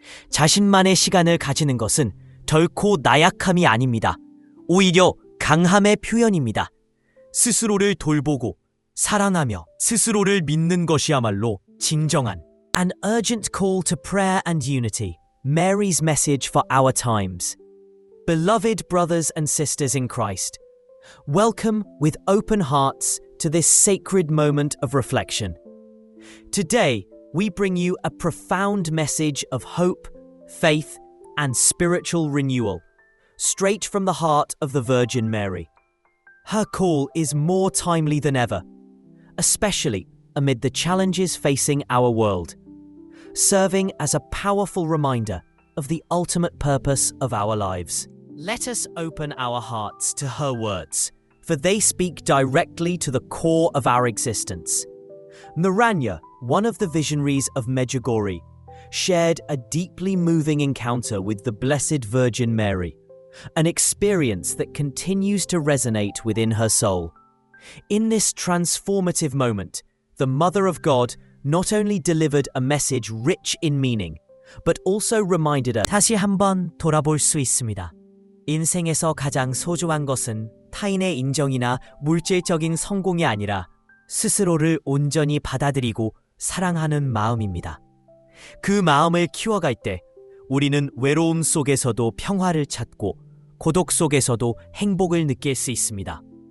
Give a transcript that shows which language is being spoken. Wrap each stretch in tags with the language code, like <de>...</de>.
<ko>자신만의 시간을 가지는 것은 결코 나약함이 아닙니다. 오히려 강함의 표현입니다. 스스로를 돌보고 사랑하며 스스로를 믿는 것이야말로 진정한</ko> <en>An urgent call to prayer and unity. Mary's message for our times. Beloved brothers and sisters in Christ, welcome with open hearts to this sacred moment of reflection. Today, we bring you a profound message of hope, faith, and spiritual renewal, straight from the heart of the Virgin Mary. Her call is more timely than ever, especially amid the challenges facing our world, serving as a powerful reminder of the ultimate purpose of our lives. Let us open our hearts to her words, for they speak directly to the core of our existence. Naranja, one of the visionaries of Medjugorje, shared a deeply moving encounter with the Blessed Virgin Mary, an experience that continues to resonate within her soul. In this transformative moment, the Mother of God not only delivered a message rich in meaning, but also reminded us</en> <ko>다시 한번 돌아볼 수 있습니다. 인생에서 가장 소중한 것은 타인의 인정이나 물질적인 성공이 아니라 스스로를 온전히 받아들이고 사랑하는 마음입니다. 그 마음을 키워갈 때 우리는 외로움 속에서도 평화를 찾고 고독 속에서도 행복을 느낄 수 있습니다.</ko>